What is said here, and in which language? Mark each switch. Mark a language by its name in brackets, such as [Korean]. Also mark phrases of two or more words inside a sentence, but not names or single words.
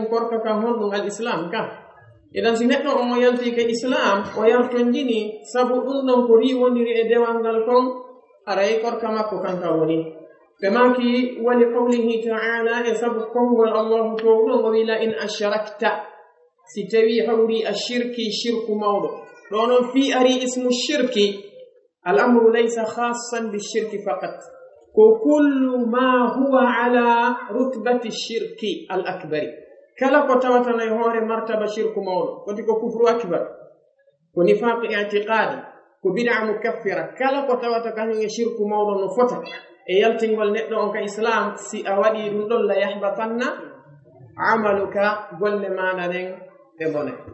[Fula] korka kam honɗum al islam kam idan si neɗɗo on o yaltike islam o yarton jini sabu ɗum ɗon ko riwondiri e dewal ngal kon aray korka makko kanka woni ɓe maki [Arabic] wali qawlihi ta'ala [Fula] e sabu kongol allahu to ɗon o wila [Arabic] in ashrakta [Fula] si tawi hawri a shirki shirku mawɗo ɗo noon [Arabic] fi ari ismu shirki al'amru laysa khassan bishirki faqat [Fula] ko [Arabic] kullu ma huwa ala rutbati shirki al akbari [Fula] kala ko tawatana e hoore martaba shirku mawɗo koti ko [Arabic] kufru akbar [Fula] ko [Arabic] nifaqi i'tiqadi [Fula] ko [Arabic] bid'a mukaffira [Fula] kala ko tawata kañum e shirku mawɗo no fota e yaltingol neɗɗo on ka islam si a waɗi ɗum ɗon [Arabic] la yahbatanna amaluka [Fula] golle maɗa ɗen ɓe bone